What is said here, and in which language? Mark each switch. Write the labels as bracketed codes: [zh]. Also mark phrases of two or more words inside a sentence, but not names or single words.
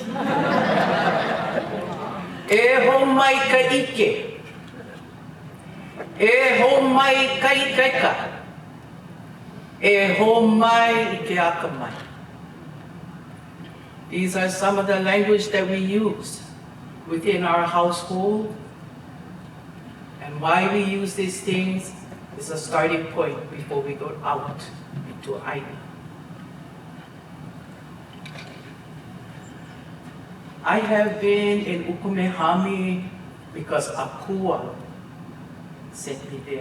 [haw] E ho mai ka ike. E ho mai ka ikaika. E ho mai ike akamai. [en] These are some of the language that we use within our household. And why we use these things is a starting point before we go out into āina. I have been in Ukumehame because Akua sent me there.